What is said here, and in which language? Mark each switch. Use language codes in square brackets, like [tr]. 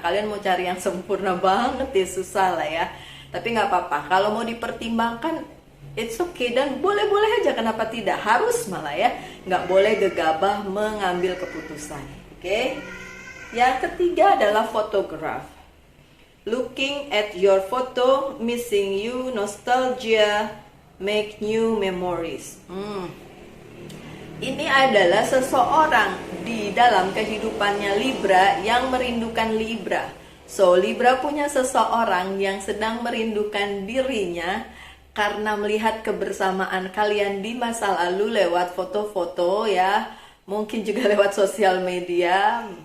[id] Kalian mau cari yang sempurna banget ya, susah lah ya. Tapi nggak apa-apa, kalau mau dipertimbangkan [en] it's okay, [id] dan boleh-boleh aja, kenapa tidak, harus malah ya, nggak boleh gegabah mengambil keputusan. Oke. Yang ketiga adalah photograph. [en] Looking at your photo, missing you, nostalgia, make new memories. [id] Ini adalah seseorang di dalam kehidupannya Libra yang merindukan Libra. So, Libra punya seseorang yang sedang merindukan dirinya karena melihat kebersamaan kalian di masa lalu lewat foto-foto ya, mungkin juga lewat sosial media.